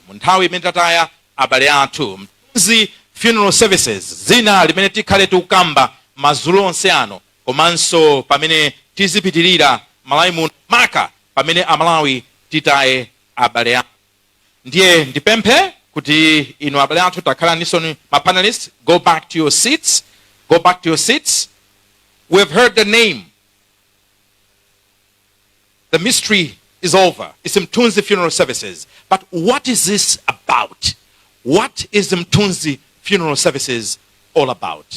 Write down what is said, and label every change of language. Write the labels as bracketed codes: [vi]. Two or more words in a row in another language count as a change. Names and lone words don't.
[ny] Mu nthawi imene tataya abale athu. Mtunzi Funeral Services zina limene tikhale tukukamba madzulo onse ano. Komanso pamene tizipitirira Malawi muno maka pamene amalawi titaye abale athu. Ndiye ndipemphe kuti inu abale athu takhala nisoni ma panelists, [en] go back to your seats. Go back to your seats. We have heard the name. The mystery is over. It's Mtunzi Funeral Services. But what is this about? What is Mtunzi Funeral Services all about?